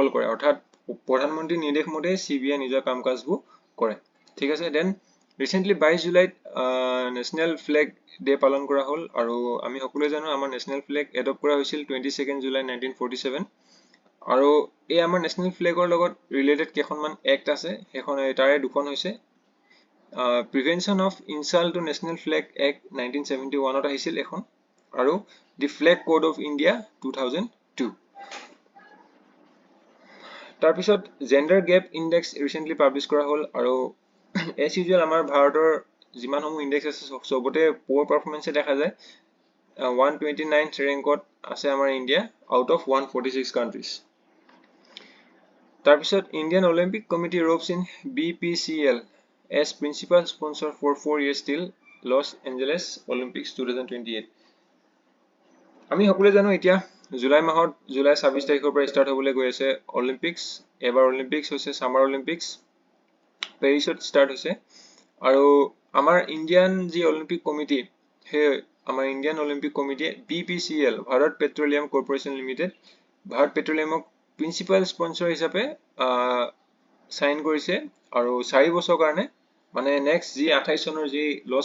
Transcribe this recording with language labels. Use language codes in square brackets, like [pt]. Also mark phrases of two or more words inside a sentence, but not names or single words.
[as] কৰে অৰ্থাৎ প্ৰধানমন্ত্ৰী নিৰ্দেশ মতে CBI নিজৰ কামকাজবোৰ কৰে ঠিক আছে [en] then recently [as] 22 জুলাইত নেশনাল ফ্ল্যাগ ডে পালন কৰা হল আৰু আমি সকলোৱে জানো আমাৰ [en] national flag adopt [as] কৰা হৈছিল 22 জুলাই 1947 আৰু এই আমাৰ [en] national flag [as] লগত ৰিলেটেড কেখনমান এক্ট আছে হেখন তাৰে দুখন হৈছে প্ৰিভেনশন অফ ইনসাল্ট টু নেশনাল ফ্ল্যাগ এক্ট 1971 ত আহিছিল এখন আৰু দি ফ্ল্যাগ কোড অফ ইণ্ডিয়া 2002 তাৰ পিছত [en] gender gap index recently publish [as] কৰা হল আৰু [en] as usual [as] আমাৰ ভাৰতৰ যিমানসমূহ ইনডেক্স আছে সবতে [en] poor performance [as] দেখা যায় 129th ৰেংকত আছে আমাৰ ইণ্ডিয়া [en] out of 146 countries [as] তাৰ পিছত ইণ্ডিয়ান অলিম্পিক কমিটি [en] ropes in BPCL as principal sponsor for 4 years till Los Angeles Olympics 2028 [as] আমি সকলোৱে জানো এতিয়া জুলাই মাহত জুলাই 26 তাৰিখৰ পৰা ষ্টাৰ্ট হ'বলৈ গৈ আছে অলিম্পিক্স এবাৰ অলিম্পিক্স হৈছে [en] summer Olympics [as] পেৰিছত ষ্টাৰ্ট হৈছে আৰু আমাৰ ইণ্ডিয়ান যি অলিম্পিক কমিটি হে আমাৰ ইণ্ডিয়ান অলিম্পিক কমিটিয়ে BPCL ভাৰত পেট্ৰলিয়াম কৰ্পোৰেচন লিমিটেড ভাৰত পেট্ৰলিয়ামক [en] principal sponsor [as] হিচাপে সাইন কৰিছে আৰু 4 বছৰ কাৰণে মানে নেক্সট যি 28 চনৰ যি লছ